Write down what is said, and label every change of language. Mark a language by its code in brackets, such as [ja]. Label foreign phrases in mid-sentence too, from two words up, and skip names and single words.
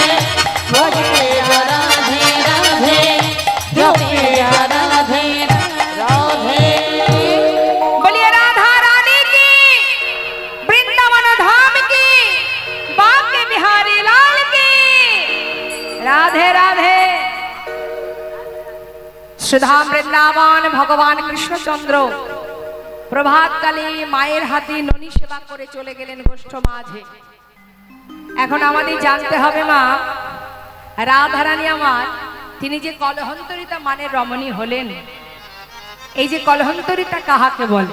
[hi] भोजे राधे राधे जपे जा राधे राधे। बोलिए राधा रानी की, वृंदावन धाम की, बांके बिहारी लाल की। राधे राधे। [bn] सुधा বৃন্দাবন ভগবান কৃষ্ণচন্দ্র প্রভাতকালে মায়ের হাতে ননি সেবা করে চলে গেলেন গোষ্ঠ মাঝে। এখন আমাদের জানতে হবে মা রাধারানী আমার তিনি যে কলহন্তরিতা মানের রমণী হলেন, এই যে কলহন্তরিতা কাহাকে বলে?